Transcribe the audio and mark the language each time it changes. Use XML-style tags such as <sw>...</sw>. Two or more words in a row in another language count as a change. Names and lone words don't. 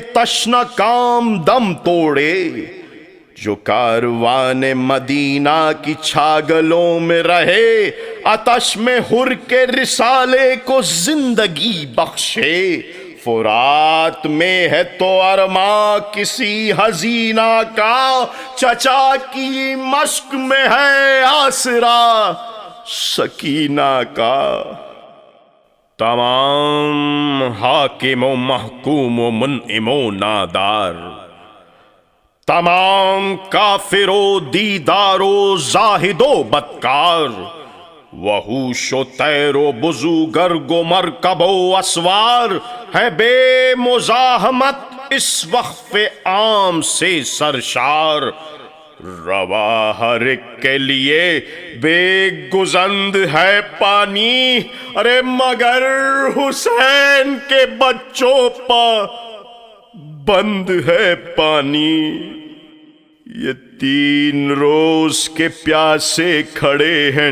<ur>تشنہ کام دم توڑے، جو کاروان مدینہ کی چھاگلوں میں رہے، آتش میں ہر کے رسالے کو زندگی بخشے، فرات میں ہے تو ارماں کسی حزینہ کا، چچا کی مشق میں ہے آسرا سکینہ کا، تمام حاکم و محکوم و منعم و نادار، تمام کافر و دیدار و زاہد و بدکار، وحوش و طیر و بزوگرگ و مرکب و اسوار، ہے بے مزاحمت اس وقف عام سے سرشار، روا ہر ایک کے لیے بے گزند ہے پانی، ارے مگر حسین کے بچوں پا بند ہے پانی، یہ 3 روز کے پیاسے کھڑے ہیں</ur>